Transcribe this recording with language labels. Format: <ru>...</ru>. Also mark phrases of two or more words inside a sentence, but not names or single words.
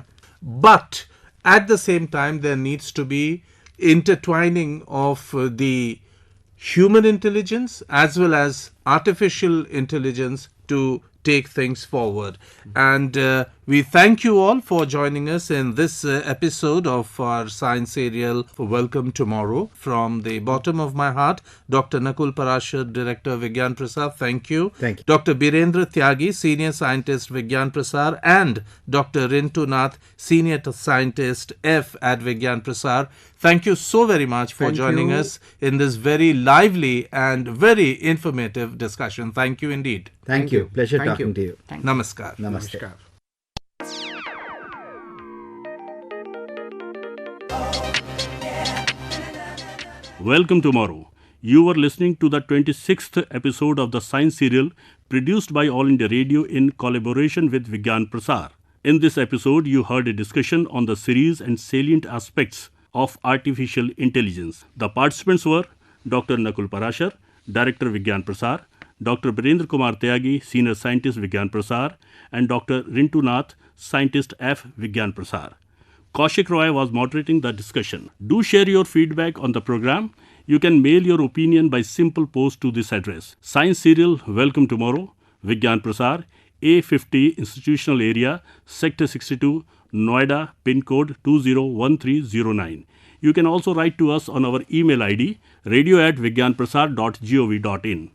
<en>But at the same time, there needs to be intertwining of the human intelligence as well as artificial intelligence to take things forward. And we thank you all for joining us in this episode of our science serial Welcome Tomorrow. From the bottom of my heart, Dr. Nakul Parashar, Director Vigyan Prasar, thank you. Thank you. Dr. Birendra Tyagi, Senior Scientist Vigyan Prasar, and Dr. Rintu Nath, Senior Scientist F at Vigyan Prasar. Thank you so very much for Thank joining you. us in this very lively and very informative discussion. Thank you indeed. Thank you. Pleasure Thank talking you. to you. Namaskar. Namaste. Namaskar. Welcome tomorrow. You were listening to the 26th episode of the science serial produced by All India Radio in collaboration with Vigyan Prasar. In this episode, you heard a discussion on the series and salient aspects of artificial intelligence. The participants were Dr. Nakul Parashar, Director Vigyan Prasar, Dr. Birendra Kumar Tyagi, Senior Scientist Vigyan Prasar, and Dr. Rintu Nath, Scientist F Vigyan Prasar. Kaushik Roy was moderating the discussion. Do share your feedback on the program. You can mail your opinion by simple post to this address. Science Serial Welcome Tomorrow, Vigyan Prasar, A50 Institutional Area, Sector 62, Noida, pin code 201309. You can also write to us on our email ID radio@vigyanprasar.gov.in.</en>